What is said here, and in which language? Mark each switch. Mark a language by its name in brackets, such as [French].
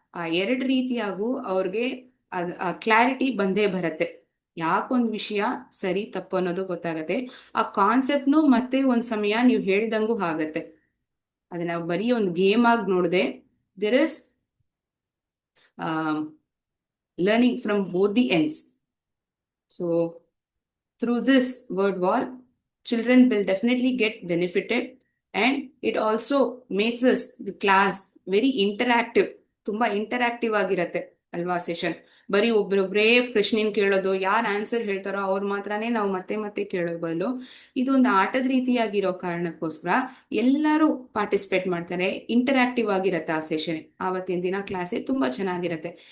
[Kannada] ಆ ಎರಡು ರೀತಿಯಾಗೂ ಅವ್ರಿಗೆ ಆ ಕ್ಲಾರಿಟಿ ಬಂದೇ ಬರತ್ತೆ. ಯಾಕೊಂದ್ ವಿಷಯ ಸರಿ ತಪ್ಪು ಅನ್ನೋದು ಗೊತ್ತಾಗತ್ತೆ. ಆ ಕಾನ್ಸೆಪ್ಟ್ನು ಮತ್ತೆ ಒಂದ್ ಸಮಯ ನೀವು ಹೇಳ್ದಂಗೂ ಆಗತ್ತೆ. ಅದನ್ನ ಬರೀ ಒಂದು ಗೇಮ್ ಆಗಿ ನೋಡದೆ, [English] There is learning from both the ends. So through this word wall, children will definitely get benefited, and it also makes us the class very interactive. [Kannada] ತುಂಬಾ ಇಂಟರಾಕ್ಟಿವ್ ಆಗಿರತ್ತೆ ಅಲ್ವಾ ಸೆಷನ್. ಬರೀ ಒಬ್ರೊಬ್ರೇ ಪ್ರಶ್ನೆನ ಕೇಳೋದು, ಯಾರು ಆನ್ಸರ್ ಹೇಳ್ತಾರೋ ಅವ್ರು ಮಾತ್ರನೇ ನಾವು ಮತ್ತೆ ಮತ್ತೆ ಕೇಳೋ ಬದಲು ಇದೊಂದು ಆಟದ ರೀತಿಯಾಗಿರೋ ಕಾರಣಕ್ಕೋಸ್ಕರ ಎಲ್ಲರೂ ಪಾರ್ಟಿಸಿಪೇಟ್ ಮಾಡ್ತಾರೆ. ಇಂಟರಾಕ್ಟಿವ್ ಆಗಿರತ್ತೆ ಆ ಸೆಷನ್. ಆವತ್ತಿನ ದಿನ ಕ್ಲಾಸೇ ತುಂಬಾ ಚೆನ್ನಾಗಿರತ್ತೆ.